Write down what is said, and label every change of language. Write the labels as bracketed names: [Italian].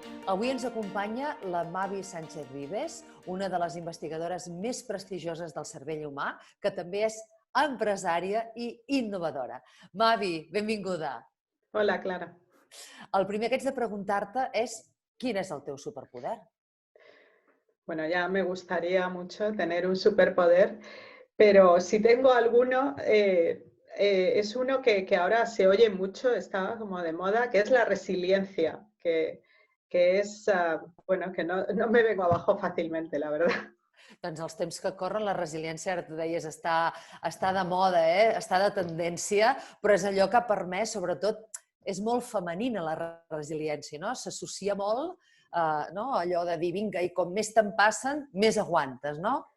[Catalan] Avui ens acompanya la Mavi Sánchez Vives, una de les investigadores més prestigioses del cervell humà, que també és empresària i innovadora. Mavi, benvinguda. Hola, Clara. El primer que haig de preguntar-te és quin és el teu superpoder? [Spanish] Bueno, ya me gustaría mucho tener un superpoder, pero si tengo alguno, es uno que ahora se oye mucho, está como de moda, que es la resiliencia, que es, bueno, que no me vengo abajo fàcilmente, la verdad. [Catalan] Doncs els temps que corren, la resiliència, ara tu deies, està de moda, està de tendència, però és allò que ha permès, sobretot, és molt femenina la resiliència, no? S'associa molt no? Allò de dir, vinga, i com més te'n passen, més aguantes, no?